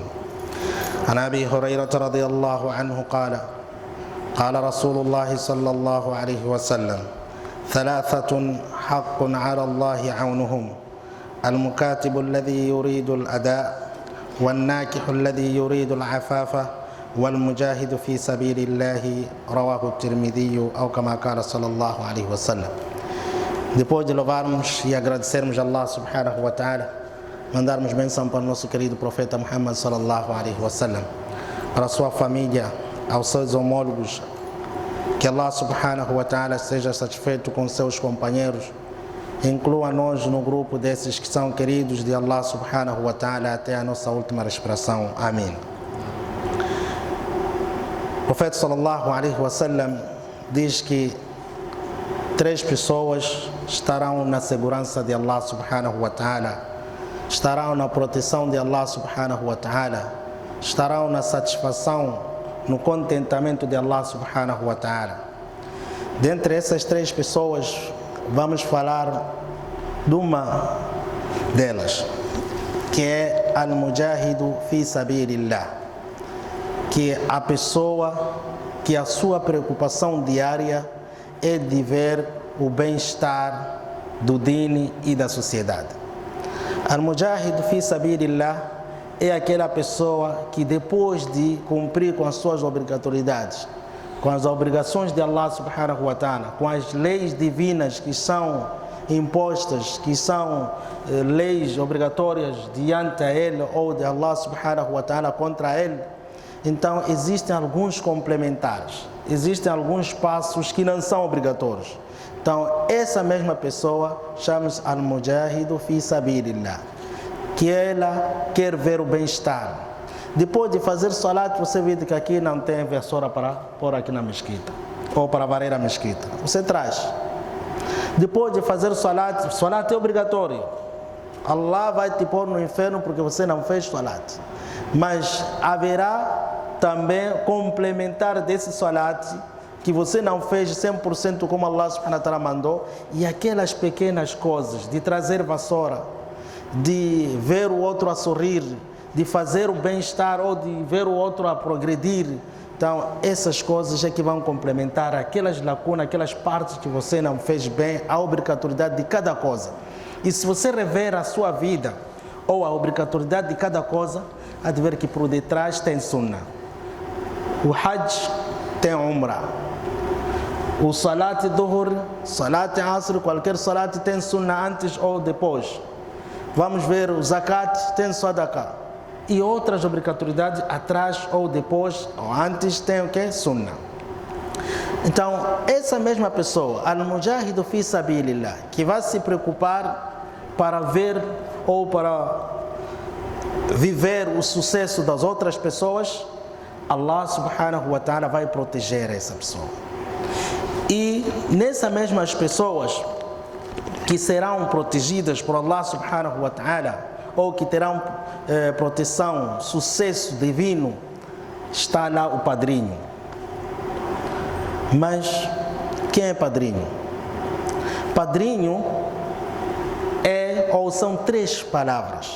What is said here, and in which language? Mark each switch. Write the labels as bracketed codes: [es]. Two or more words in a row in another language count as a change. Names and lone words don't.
[ar] عن أبي هريرة رضي الله عنه قال: قال رسول الله صلى الله عليه وسلم: ثلاثة حق على الله عونهم: المكاتب الذي يريد الأداء، والناكح الذي يريد العفاف، والمجاهد في سبيل الله. رواه الترمذي أو كما قال صلى الله عليه وسلم. [pt] Depois de louvarmos e agradecermos a Allah [ar] سبحانه وتعالى, [pt] mandarmos bênção para o nosso querido profeta Muhammad [ar] صلى الله عليه وسلم, [pt] para a sua família, aos seus homólogos, que Allah [ar] سبحانه وتعالى [pt] seja satisfeito com seus companheiros, inclua nós no grupo desses que são queridos de Allah [ar] سبحانه وتعالى [pt] até a nossa última respiração. Amém. O profeta [ar] صلى الله عليه وسلم [pt] diz que 3 pessoas estarão na segurança de Allah [ar] سبحانه وتعالى, [pt] estarão na proteção de Allah [ar] سبحانه وتعالى, [pt] estarão na satisfação, no contentamento de Allah [ar] سبحانه وتعالى. [pt] Dentre essas 3 pessoas, vamos falar de uma delas, que é [ar] المجاهد في سبيل الله, [pt] que é a pessoa que a sua preocupação diária é de ver o bem-estar do dini e da sociedade. [ar] المجاهد في سبيل الله [pt] é aquela pessoa que, depois de cumprir com as suas obrigatoriedades, com as obrigações de Allah [ar] سبحانه وتعالى, [pt] com as leis divinas que são impostas, que são leis obrigatórias diante a ele ou de Allah [ar] سبحانه وتعالى [pt] contra ele, então existem alguns complementares, existem alguns passos que não são obrigatórios. Então essa mesma pessoa chama-se [ar] المجاهد في سبيل الله, [pt] que ela quer ver o bem-estar. Depois de fazer salat, você vê que aqui não tem vassoura para pôr aqui na mesquita, ou para varrer a mesquita. Você traz. Depois de fazer salat, salat é obrigatório. Allah vai te pôr no inferno porque você não fez salat. Mas haverá também complementar desse salat que você não fez 100% como Allah [ar] سبحانه وتعالى [pt] mandou, e aquelas pequenas coisas de trazer vassoura, de ver o outro a sorrir, de fazer o bem-estar ou de ver o outro a progredir. Então essas coisas é que vão complementar aquelas lacunas, aquelas partes que você não fez bem, a obrigatoriedade de cada coisa. E se você rever a sua vida ou a obrigatoriedade de cada coisa, há de ver que por detrás tem sunnah. O hajj tem umrah, o [ar] صلاة الظهر, صلاة العصر, [pt] qualquer salat tem sunnah antes ou depois. Vamos ver o zakat, tem sadaqah. E outras obrigatoriedades atrás ou depois ou antes tem o que? Sunnah. Então essa mesma pessoa, [ar] المجاهد في سبيل الله, [pt] que vai se preocupar para ver ou para viver o sucesso das outras pessoas, Allah [ar] سبحانه وتعالى [pt] vai proteger essa pessoa. E nessas mesmas pessoas que serão protegidas por Allah [ar] سبحانه وتعالى, [pt] ou que terão proteção, sucesso divino, está lá o padrinho. Mas quem é padrinho? Padrinho é, ou são 3 palavras.